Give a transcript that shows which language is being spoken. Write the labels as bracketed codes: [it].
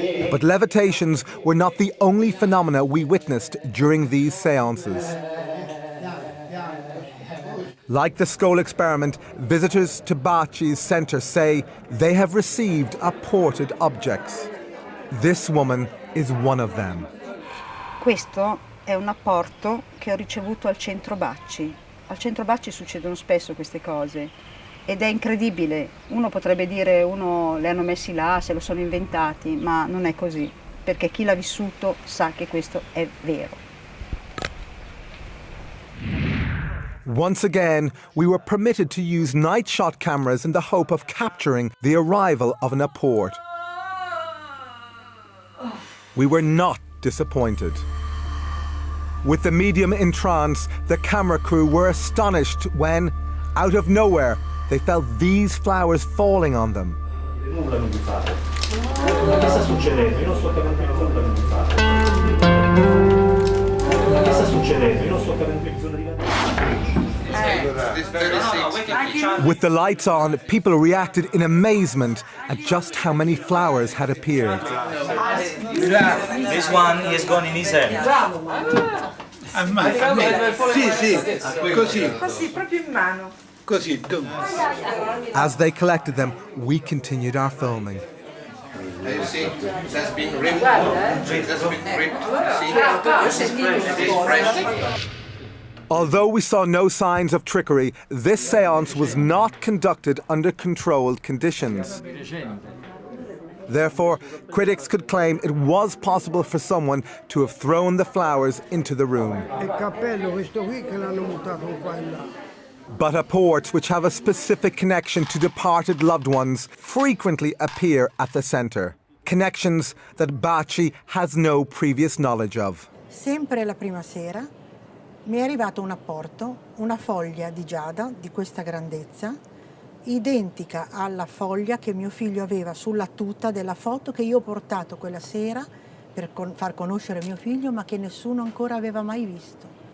[en] But levitations were not the only phenomena we witnessed during these seances. Like the Scole Experiment, visitors to Baci's centre say they have received apported objects. This woman is one of them. [it] Questo è un apporto che ho ricevuto al centro Baci. Al centro Baci succedono spesso queste cose ed è incredibile. Uno potrebbe dire le hanno messi là, se lo sono inventati, ma non è così, perché chi l'ha vissuto sa che questo è vero. [en] Once again, we were permitted to use night shot cameras in the hope of capturing the arrival of an apport. We were not disappointed. With the medium in trance, the camera crew were astonished when, out of nowhere, they felt these flowers falling on them. [it] Nulla non vi fate. Che sta succedendo? Io non sto capendo nulla non vi fate. Che sta succedendo? Io non sto capendo nulla di [en] With the lights on, people reacted in amazement at just how many flowers had appeared. This one is gone in his hand. [it] Sì, così. Così, proprio in mano. Così. [en] As they collected them, we continued our filming. You see, it has been ripped. It has been ripped. Although we saw no signs of trickery, this séance was not conducted under controlled conditions. Therefore, critics could claim it was possible for someone to have thrown the flowers into the room. But apports which have a specific connection to departed loved ones frequently appear at the centre. Connections that Baci has no previous knowledge of. [it] Sempre la prima sera mi è arrivato un apporto, una foglia di giada di questa grandezza, identica alla foglia che mio figlio aveva sulla tuta della foto che io ho portato quella sera per far conoscere mio figlio, ma che nessuno ancora aveva mai visto.